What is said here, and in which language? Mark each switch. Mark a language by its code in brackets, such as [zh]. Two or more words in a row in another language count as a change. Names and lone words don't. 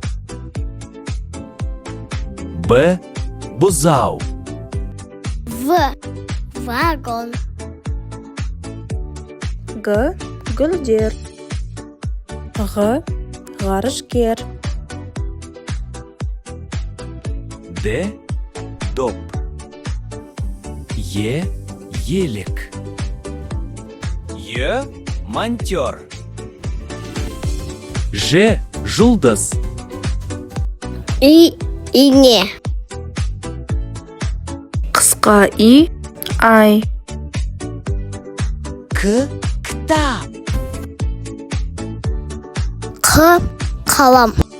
[kk] Б. Бузау. Вагон. Г. Гүлдер. Г. Ғарышкер. Д. Доп. Е. Елік. Й. Монтер. Ж. Жұлдыз. Ине. Қысқа И. Ай. К. Кітап. Қ. Қалам.